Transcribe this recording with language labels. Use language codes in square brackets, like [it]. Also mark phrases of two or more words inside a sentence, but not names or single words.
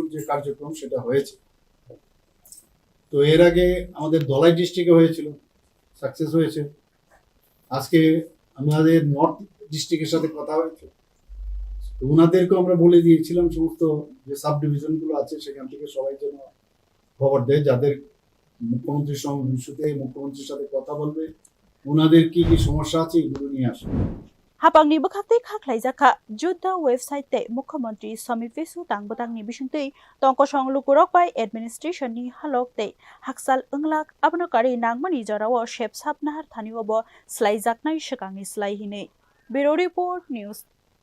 [bn] যে কার্যক্রম সেটা হয়েছে তো এর আগে আমাদের ধলাই ডিস্ট্রিক্টে হয়েছিল সাকসেস হয়েছে আজকে আমাদের [en] North District [bn] সাথে কথা হয়েছে তো ওনাদেরকে আমরা বলে দিয়েছিলাম সমস্ত যে [en] sub division [bn] আছে সেখান থেকে সবাই যেন খবর দেয় যাদের মুখ্যমন্ত্রীর সঙ্গে ইস্যুতে মুখ্যমন্ত্রীর সাথে কথা বলবে ওনাদের কি সমস্যা আছে এগুলো নিয়ে আসবে [trp] Hapangni bakakte khaklaijaka Judha website te Mukhamantri Somipeshu tangbotangni bisingtei tongkosong lukurok bai administration ni halok te haksal unglak abnokari nangmani jarawo shepsap nahar thani obo slaijaknai shekangni slai hine [en] Bureau Report News